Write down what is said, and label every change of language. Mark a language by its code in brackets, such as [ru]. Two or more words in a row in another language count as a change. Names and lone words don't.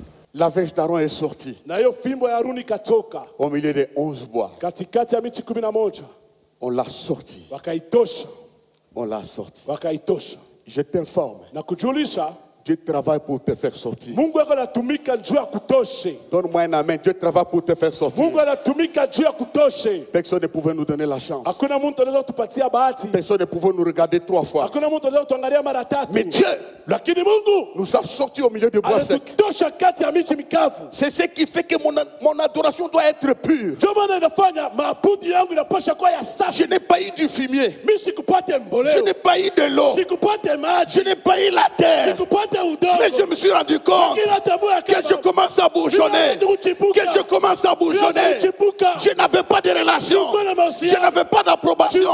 [fr] La verge d'Aaron est sortie [sw] na hiyo fimbo ya Haruni ikatoka [fr] au milieu des 11 bois. [sw] katikati ya miti 11, [fr] On l'a sortie. [sw] wakaitosha, [fr] On l'a sortie. [sw] wakaitosha. [fr] Je t'informe, [sw] Na kujulisha [fr] Dieu travaille pour te faire sortir. [sw] Mungu yako anatumika juu ya kutoshe. [fr] Donne-moi un amen. Dieu travaille pour te faire sortir. [sw] Mungu anatumika juu ya kutoshe. [fr] Personne ne pouvait nous donner la chance. [sw] Hakuna mtu anaweza kutupatia bahati. [fr] Personne ne pouvait nous regarder 3 fois. [sw] Hakuna mtu anaweza kutuangalia mara tatu. [fr] Mais Dieu [sw] Lakini Mungu [fr] nous a sortis au milieu du bois sec. [sw] anatutosha kati ya miti mikavu. [fr] C'est ce qui fait que mon adoration doit être pure. [sw] Ndio maana inafanya maabudu yangu inapaswa kuwa ya safi. [fr] Je n'ai pas eu du fumier. [sw] Mimi sikupate [fr] Je [sw] mboleo. [fr] n'ai pas eu de l'eau. [sw] Sikupate maji. [fr] Je n'ai pas eu la terre. [sw] Sikupate udongo. [fr] Mais je me suis rendu compte que je commence à bourgeonner. Que je commence à bourgeonner. Je n'avais pas de relation. Je n'avais pas d'approbation.